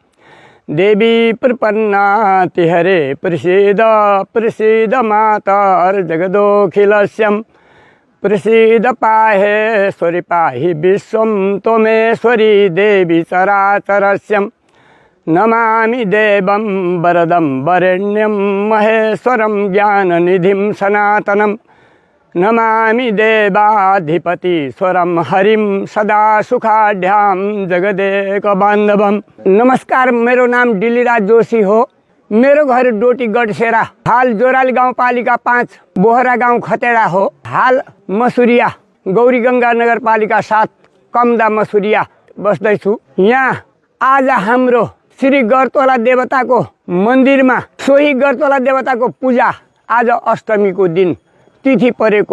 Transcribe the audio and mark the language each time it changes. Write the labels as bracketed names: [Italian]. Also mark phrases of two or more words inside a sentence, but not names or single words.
[Sanskrit] देवी प्रपन्नाति हरे प्रसीद प्रसीद मातर्जगदोऽखिलस्यं प्रसीद पाहेश्वरि पाहि विश्वं त्वमेश्वरी देवी चराचरस्यं। नमामि देवं वरदं वरेण्यं महेश्वरं ज्ञाननिधिं सनातनं। नमामि देवाधिपतीश्वरं हरिं सदा सुखाढ्यां जगदेकबान्धवम्। [Nepali] नमस्कार, मेरो नाम डिलीराज जोशी हो। मेरो घर डोटी गडसेरा, हाल जोराली गाउँपालिका 5 बोहरा गाउँ खतेडा हो। हाल मसुरिया गौरीगङ्गा नगरपालिका 7 कमदा मसुरिया बस्दैछु। यहाँ आज हाम्रो श्री गडतोला देवताको मन्दिरमा सोही गडतोला देवताको पूजा आज अष्टमीको दिन तिथि परेको।